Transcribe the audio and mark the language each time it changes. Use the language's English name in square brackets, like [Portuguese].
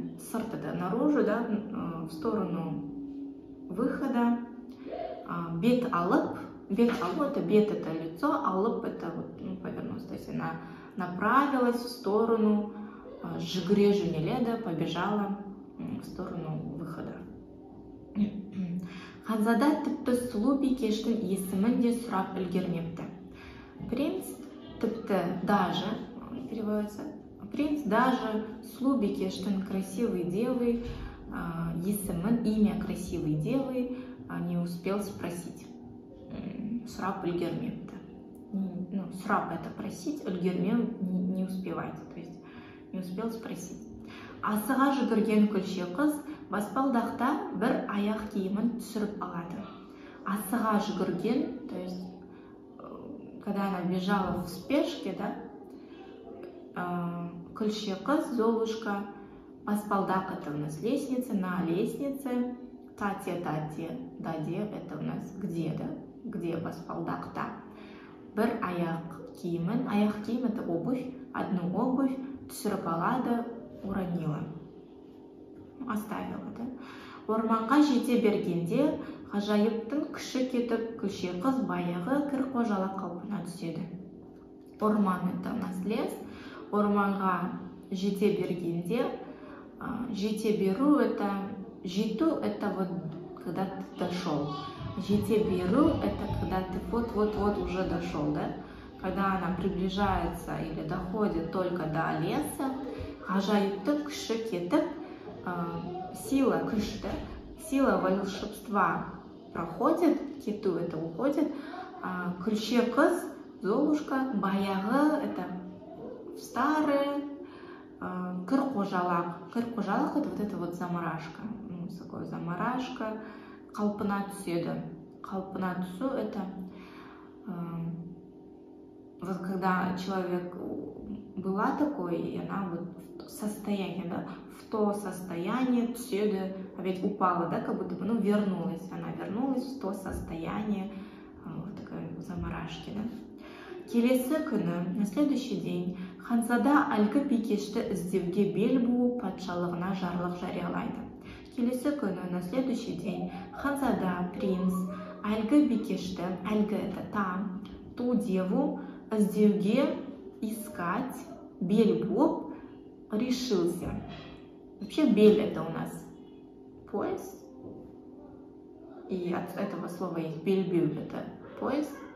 [Russian] сырт это наружу, да, в сторону выхода, бет алып, это бет это лицо, алып это вот, ну, повернулась, то есть она направилась в сторону жүгіре жөнеледі, побежала в сторону выхода. [Kazakh] Ханзада тіпті сұлу бикештің есімін де сұрап үлгермепті. [Russian] Принц тіпті даже, переводится, принц даже [Kazakh] сұлу бикештің [Russian] красивой девы [Kazakh] есімін, [Russian] имя красивой девы не успел спросить. [Kazakh] Сұрап үлгермепті. [Russian] Ну, сұрап это просить, үлгермеу не успевать, то есть не успел спросить. [Kazakh] Асыға жүгірген күлше қыз баспалдақта бір аяқ киімін түсіріп алады. Асыға жүгірген, [Russian] то есть когда она бежала в спешке, да, күлше қыз, Золушка, баспалдақ это у нас лестница, на лестнице, тате, даде это у нас где, да, где баспалдақта. Бір аяқ киімін, аяқ киім это обувь, одну обувь түсіріп алады, уронила, оставила, да. [Kazakh] Орманға жете бергенде ғажайыптың күші кетіп, күлше қыз баяғы кір-қожалық қалпына түседі. [Russian] Орман это у нас лес, орманға жете бергенде, жете беру это, жету это вот когда ты дошел, жете беру это когда ты вот уже дошел, да. Когда она приближается или доходит только до леса, [Kazakh] ғажайыптың күші кетіп, [Russian] сила күш, да, сила волшебства проходит, кету это уходит, күлше қыз, Золушка, баяғы это старый, кір-қожалық это вот это вот заморашка, ну, такое заморашка, қалпына түседі. Қалпына түсу это вот когда человек была такой, и она вот в состоянии, да, в то состояние түседі, а ведь упала, да, как будто бы, ну, вернулась, она вернулась в то состояние вот такой заморашки, да. [Kazakh] Келесі күні, [Russian] на следующий день, [Kazakh] Ханзада әлгі бикешті іздеуге бел буып патшалығына жарлық жариялайды. [Russian] Келесі күні, на следующий день, Ханзада, принц, [Kazakh] әлгі бикешті, [Russian] әлгі это там, ту деву, іздеуге, искать, [Kazakh] бель буып, [Russian] решился. Вообще бель это у нас пояс, и от этого слова есть бельбюль, это пояс.